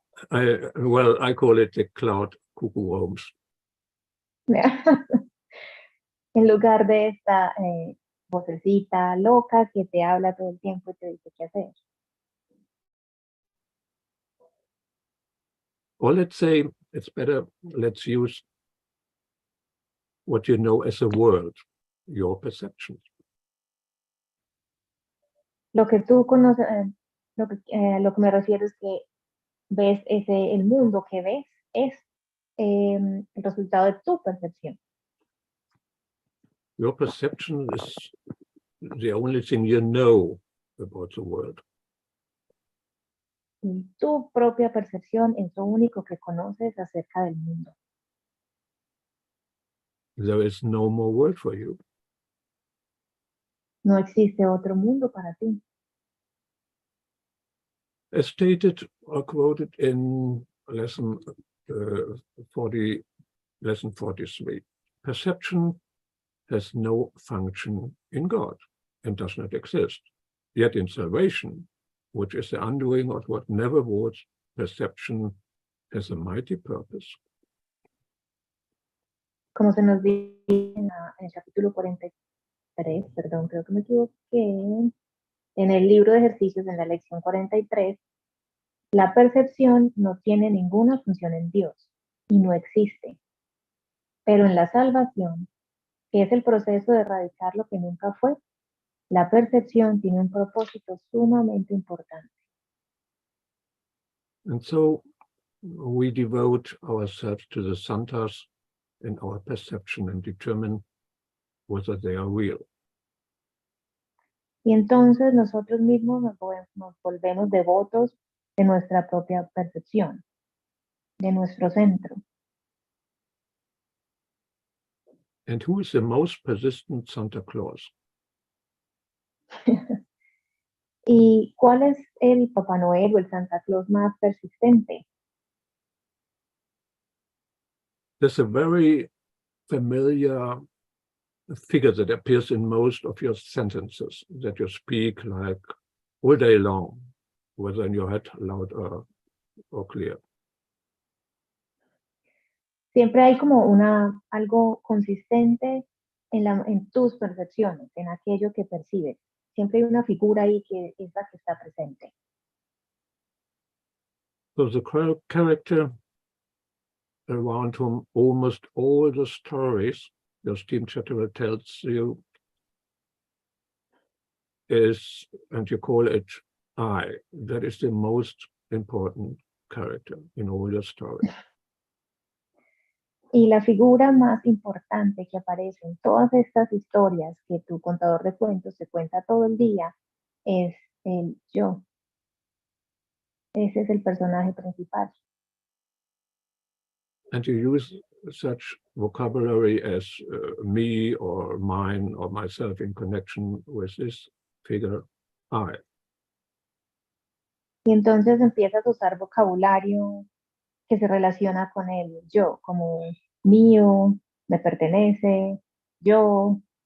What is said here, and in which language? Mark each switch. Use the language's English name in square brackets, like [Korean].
[English] I call it the cloud cuckoo homes. [Spanish] En lugar de esta vocecita loca que te habla todo el tiempo y te dice qué hacer. [English] Or let's say it's better, let's use what you know as a world, your perceptions. [Spanish] Lo que tú conoces, lo que me refiero es que ves el mundo que ves es el resultado de tu percepción. [English] Your perception is the only thing you know about the world. [Spanish] Y tu propia percepción es lo único que conoces acerca del mundo. [English] There is no more world for you. [Spanish] No existe otro mundo para ti. [English] As stated or quoted in lesson 43, perception has no function in God and does not exist. Yet in salvation, which is the undoing of what never was, perception has a mighty purpose. [Spanish] Como se nos dice en el capítulo 43, perdón, creo que me equivoqué, en el libro de ejercicios, en la lección 43, la percepción no tiene ninguna función en Dios y no existe. Pero en la salvación, que es el proceso de erradicar lo que nunca fue, la percepción tiene un propósito sumamente importante. [English] And so we devote ourselves to the santas in our perception and determine whether they are real. [Spanish] Y entonces nosotros mismos nos volvemos devotos de nuestra propia percepción, de nuestro centro. [English] And who is the most persistent Santa Claus? [Spanish] ¿Y cuál es el Papá Noel o el Santa Claus más persistente? [English] There's a very familiar figure that appears in most of your sentences that you speak like all day long, whether in your head, loud or clear. [Spanish] Siempre hay como algo consistente en tus percepciones, en aquello que percibes. Siempre hay una figura ahí que es la que está presente. [English] So the character around whom almost all the stories your steam chatterer tells you is, and you call it I. That is the most important character in all your stories. [Spanish] Y la figura más importante que aparece en todas estas historias que tu contador de cuentos te cuenta todo el día es el yo. Ese es el personaje principal. [English] And you use such vocabulary as me or mine or myself in connection with this figure I. [Spanish] Y entonces empiezas a usar vocabulario que se relaciona con el yo, como mío, me pertenece, yo.